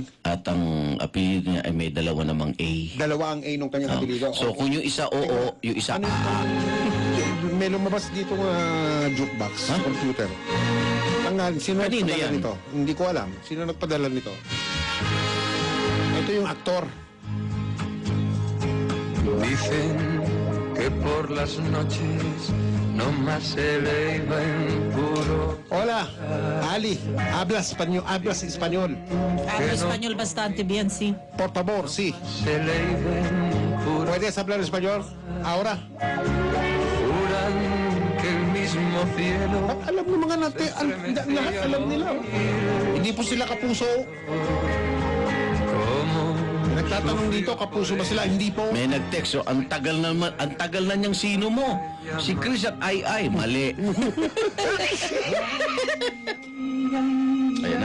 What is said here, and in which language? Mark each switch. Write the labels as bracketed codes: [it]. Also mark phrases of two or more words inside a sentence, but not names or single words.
[tl] At ang apelido niya ay may dalawa namang A. dalawa ang A nung kanyang apelido. So kung yung isa oo, yung isa Ano A. May lumabas dito jukebox sa computer. Sino Kanino nagpadala yan? nito? Hindi ko alam. Sino nagpadala nito? Ito yung aktor. [es] Dicen que por las noches no más se eleva en puro. Hola, Ali. Hablas español. Hablo español bastante bien, sí. Por favor, sí. Se eleva en puro. ¿Puedes hablar español? Ahora. Juran que el mismo cielo [tl] Alam ng mga natin, lahat alam nila. Hindi po sila kapuso. [es] como [tl] Nagtatanong dito, kapuso ba sila? Hindi po. May nag-text, so ang tagal na niyang sino mo. Si Chris at Ai, mali. Ayan na.